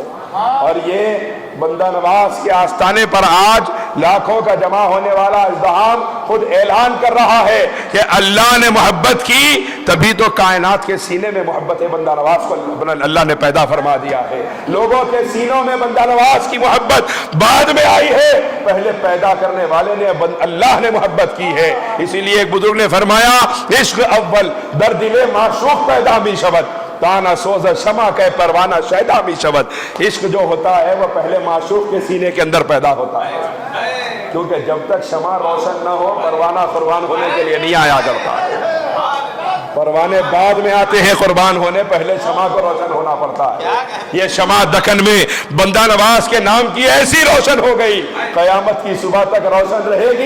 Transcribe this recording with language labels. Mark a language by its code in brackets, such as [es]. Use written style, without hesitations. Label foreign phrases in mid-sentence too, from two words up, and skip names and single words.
[ur] اور یہ بندہ نواز کے آستانے پر آج لاکھوں کا جمع ہونے والا ازدحام خود اعلان کر رہا ہے کہ اللہ نے محبت کی، تبھی تو کائنات کے سینے میں محبت بندہ نواز کو اللہ نے پیدا فرما دیا ہے۔ لوگوں کے سینوں میں بندہ نواز کی محبت بعد میں آئی ہے، پہلے پیدا کرنے والے نے اللہ نے محبت کی ہے۔ اسی لیے ایک بزرگ نے فرمایا، [fa] عشق اول در دل معشوق پیدا می شود، تانا سوز شمع کہ پروانہ شیدا می شود۔ [ur] عشق جو ہوتا ہے وہ پہلے معشوق کے سینے کے اندر پیدا ہوتا ہے، کیونکہ جب تک شمع روشن نہ ہو پروانہ قربان ہونے کے لیے نہیں آیا کرتا ہے۔ پروانے بعد میں آتے ہیں قربان ہونے، پہلے شمع کو روشن ہونا پڑتا ہے۔ یہ شمع دکن میں بندہ نواز کے نام کی ایسی روشن ہو گئی، قیامت کی صبح تک روشن رہے گی۔